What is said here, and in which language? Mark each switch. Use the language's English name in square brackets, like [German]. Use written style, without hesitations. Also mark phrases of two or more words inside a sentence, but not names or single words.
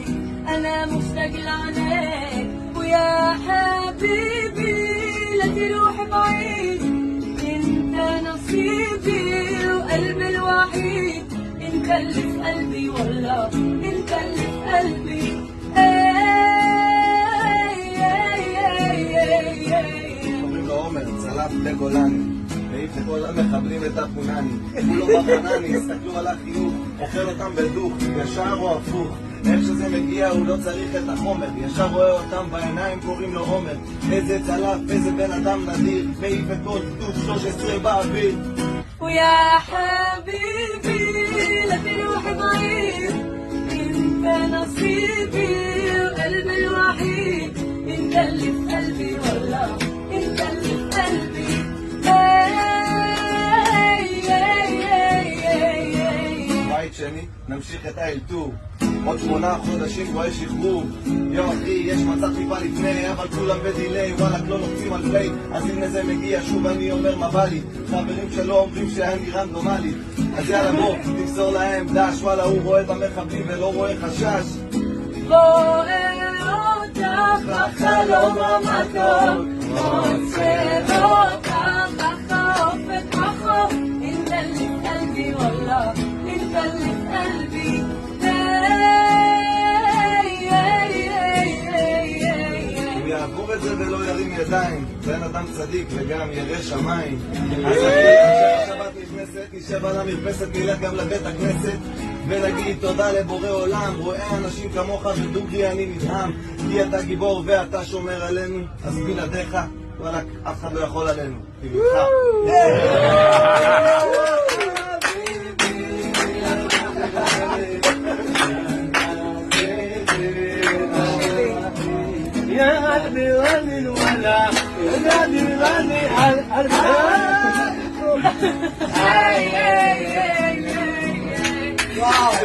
[Arabic] أنا مشتاق لعينيك ويا حبيبي لا تروح بعيد، انت نصيبي وقلبي الوحيد، انت اللي في قلبي والله انت اللي في قلبي. [Hebrew] אומרים לו עומר, צלף בגולני, העיף את כל המחבלים את הפונני, כולו בחנני, הסתכלו על החיוך, אוכל אותם בדוך, ישר או הפוך, איך שזה מגיע הוא לא צריך את החומר, ישר רואה אותם בעיניים קוראים לו עומר, איזה צלף, איזה בן אדם נדיר, מעיף את כל גדוד 13 באוויר. [Arabic] ويا حبيبي لا تروح بعيد، انت نصيبي وقلبي الوحيد، انت اللي في قلبي والله انت اللي في قلبي. [Hebrew] בית שני, נמשיך את האלתור, עוד 8 חודשים כבר יש שחרור. יו אחי, יש מצב טיפה לפני, אבל כולם בדיליי, וואלק לא לוחצים על פליי. אז הנה זה מגיע, שוב אני אומר מה בא לי, חברים שלא אומרים שאני רנדומלי. אז יאללה בוא, תמסור להם דש, וואלה הוא רואה במחבלים ולא רואה חשש. רואה אותך בחלום המתוק, רוצה אותך בחוף ובחוף, [Arabic] انت اللي في قلبي والله انت اللي في قلبي. [Hebrew] הוא יעבור את זה ולא ירים ידיים, בן אדם צדיק וגם ירא שמיים. אז אחרי השבת נכנסת, נשב על המרפסת, נלך גם לבית הכנסת ונגיד תודה לבורא עולם, רואה אנשים כמוך ודוגרי אני נדהם, כי אתה גיבור ואתה שומר עלינו, אז בלעדיך וואלק אף אחד לא יכול עלינו. [Arabic] يا قلبي غني الولا يا قلبي غني على